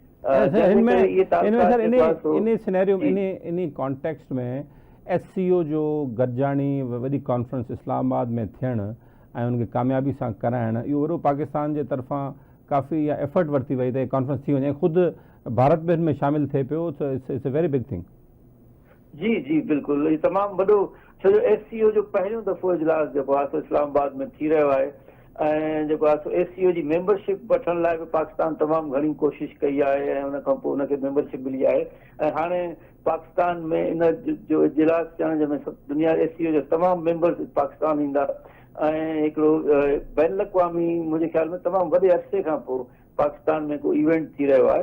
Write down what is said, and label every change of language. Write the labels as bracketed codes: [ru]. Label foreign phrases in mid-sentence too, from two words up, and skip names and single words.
[sd] इन कॉन्टेक्स्ट में SCO जो गॾिजाणी वॾी कॉन्फ्रेंस इस्लामाबाद में थियणु ऐं उनखे कामयाबी सां कराइणु, इहो वॾो पाकिस्तान जे तरफ़ां काफ़ी इहा एफर्ट वरिती वई त कॉन्फ्रेंस थी वञे। ख़ुदि भारत बि हिन में शामिलु थिए पियो, [en] it's a very big thing. [sd] जी जी बिल्कुलु, इहो तमामु वॾो, छो जो SCO जो पहिरियों दफ़ो इजलास जेको आहे सो इस्लामाबाद में थी रहियो आहे। ऐं जेको आहे सो SCO जी मेंबरशिप वठण लाइ बि पाकिस्तान तमामु घणी कोशिशि कई आहे ऐं उन खां पोइ उनखे मेंबरशिप मिली आहे। ऐं हाणे पाकिस्तान में इन जो इजलास थियण जंहिंमें दुनिया SCO जा तमामु मेंबर्स पाकिस्तान ईंदा ऐं हिकिड़ो बैन अवी मुंहिंजे ख़्याल में तमामु वॾे अरसे खां पोइ पाकिस्तान में को इवेंट थी रहियो आहे।